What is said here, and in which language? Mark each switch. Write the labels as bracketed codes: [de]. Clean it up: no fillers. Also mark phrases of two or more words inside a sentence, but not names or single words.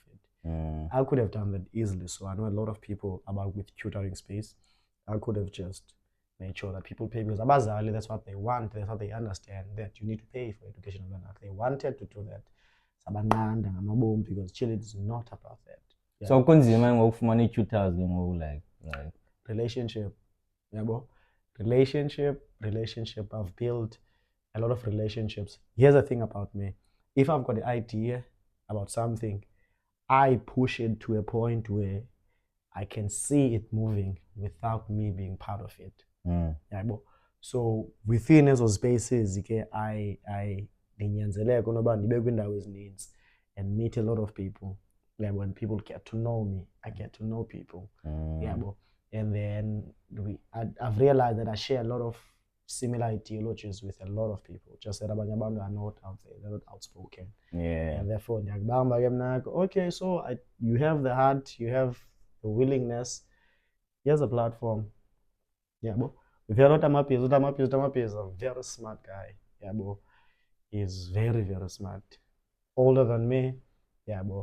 [en] I could have done that easily. So I know a lot of people about with tutoring space. I could have just made sure that people pay because abazali, that's what they want. That's what they understand, that you need to pay for education. They wanted to do that. Because Chile is not about that. [xh] Yeah. So kunzima ngokufumana i-tutors like [en] relationship. Yeah, bro. Relationship. I've built a lot of relationships. Here's the thing about me. If I've got an idea about something, I push it to a point where I can see it moving without me being part of it. Yeah, bro. So within those spaces, I [xh] ndinyanzeleka unoba ndibe kwiindawo ezininzi [en] and meet a lot of people. Yeah, when people get to know me, I get to know people. Yeah, bro. And then I've realized that I share a lot of similar ideologies with a lot of people. Just that [xh] abanye abantu [en] are not out there, they're not outspoken. Yeah. And therefore, okay, so you have the heart, you have the willingness. Here's a platform. Yeah, bro. Utamapiz is a very smart guy. Yeah, bro. He's very, very smart. Older than me. Yeah, bro.